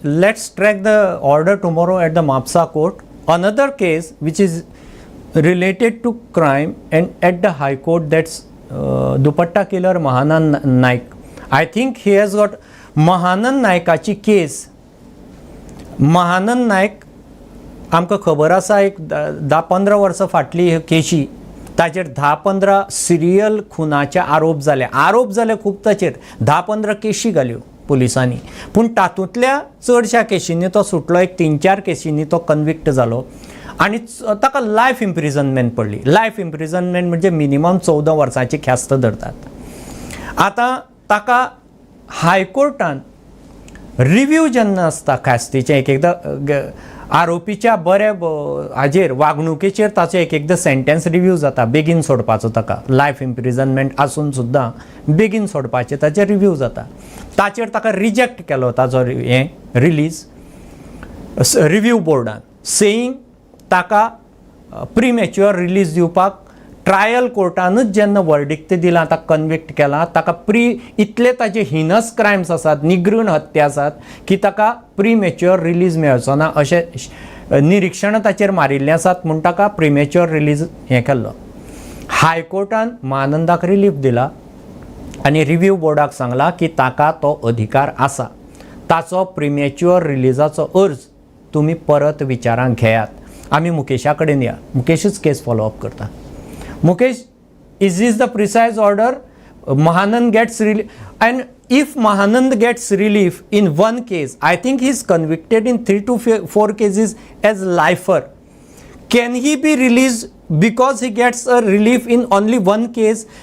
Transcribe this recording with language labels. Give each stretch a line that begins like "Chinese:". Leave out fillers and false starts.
English: Let's track the order tomorrow at the Mapsa court. Another case which is related to crime and at the High Court, that's Dupatta killer Mahanand Naik. I think he has got Mahanand Naikachi case.
Goan Konkani: Mahanand Naik आमकां खबर आसा, एक 10-15 वर्सां फाटली केशी, ताचेर 10-15 serial खुनाचे आरोप जाले खूब, ताचेर 10-15 केशी घाल्यो पुलिसांनी, पूण तातूंतल्या चडशा केशींनी तो सुटलो. एक 3-4 केशींनी तो कन्विक्ट जालो आनी ताका लायफ इम्प्रिजनमेंट पडली. लायफ इम्प्रिजनमेंट म्हणजे मिनिमम 14 वर्सांची ख्यास्त धरतात. आतां ताका हायकोर्टान रिव्यू जेन्ना आसता ख्यास्तीचें, एक एकदां आरोपीच्या बरे हाजेर वागणुकेचेर ताचो एक एकदां सेंटेन्स रिव्यू जाता, बेगीन सोडपाचो ताका, लायफ इम्प्रिजनमेंट आसून सुद्दां बेगीन सोडपाचें ताचेर रिव्यू जाता. ताचेर ताका रिजेक्ट केलो ताचो हें रिलीज रिव्यू बोर्डान, सेईंग ताका प्रीमॅच्युअर रिलीज दिवपाक ट्रायल कोर्टानूच जेन्ना वर्डिक्ट दिलां, ताका कन्विक्ट केलां, ताका इतले ताजे हिनस क्रायम्स आसात, निगृण हत्या आसात की ताका प्रीमॅच्युअर रिलीज मेळचो ना अशें निरीक्षण ताचेर मारिल्लें आसात, म्हूण ताका प्रीमॅच्युअर रिलीज हें केल्लो. हायकोर्टान महानंदाक रिलीफ दिला आनी रिव्यू बोर्डाक सांगलां की ताका तो अधिकार आसा, ताचो प्रीमॅच्युअर रिलीजाचो अर्ज तुमी परत विचारांक घेयात. आमी मुकेशा कडेन या, मुकेशूच केस फॉलोअप करता.
English: Mukesh, is this the precise order? Mahanand gets relief, and if Mahanand gets relief in one case, I think he is convicted in 3 to 4 cases as lifer. Can he be released because he gets a relief in only one case?